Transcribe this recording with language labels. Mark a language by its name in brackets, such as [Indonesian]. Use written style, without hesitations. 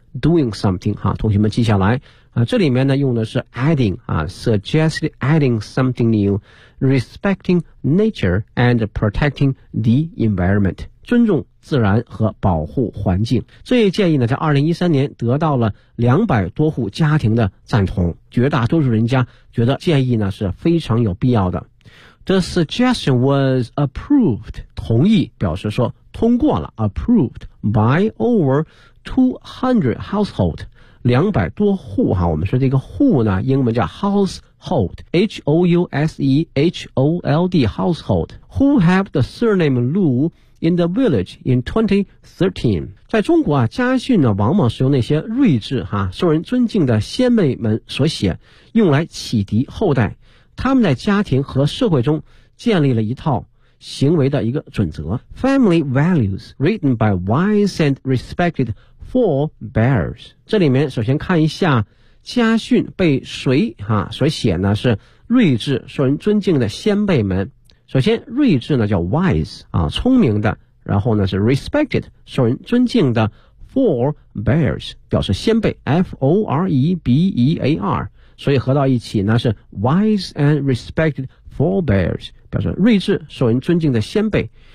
[English] doing something [Chinese] 哈，同学们记下来啊，这里面呢用的是 adding 啊 [English] suggest adding something new respecting nature and protecting the environment, [Chinese] 尊重自然和保护环境。这一建议呢在2013年得到了200多户家庭的赞同，绝大多数人家觉得建议呢是非常有必要的。 [English] The suggestion was approved, [Chinese] 同意表示说通过了 [English] approved by over 200 household, [Chinese] 200多户哈，我们说这个户呢英文叫 [English] household, H-O-U-S-E-H-O-L-D household, who have the surname Lu,in the village in 2013. [Chinese] 在中国啊，家训呢往往是由那些睿智哈受人尊敬的先辈们所写，用来启迪后代，他们在家庭和社会中建立了一套行为的一个准则。 [English] Family values written by wise and respected forebears. [Chinese] 这里面首先看一下家训被谁哈所写呢，是睿智受人尊敬的先辈们。首先睿智呢叫 wise, 啊聪明的，然后呢是 respected, 受人尊敬的 forebears, 表示先辈 ,f-o-r-e-b-e-a-r, 所以合到一起呢是 [English] wise and respected forebears, [Chinese] 表示睿智受人尊敬的先辈。